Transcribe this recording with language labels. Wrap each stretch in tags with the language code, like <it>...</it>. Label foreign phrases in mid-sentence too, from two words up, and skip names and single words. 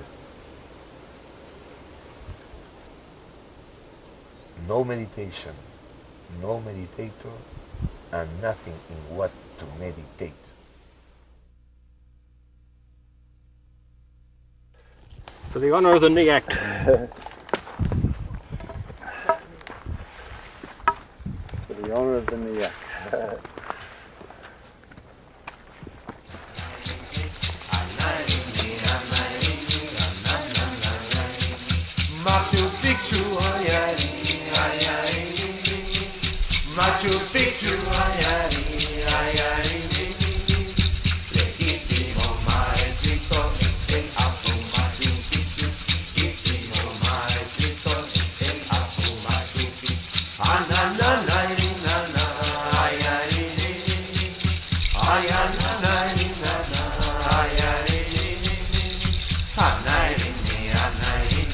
<en>No meditation, no meditator, and nothing in what to meditate. For the honor of the NEAC. For the honor of the NEAC.</en> <es>MACHU PICCHU, MACHU PICCHU, legítimo maestrito, el Apu MACHU PICCHU, legítimo maestrito, el Apu MACHU PICCHU. Ananay, nana, ay, ay, ay, ananay, nana, ay, ay, anay, anay.</es>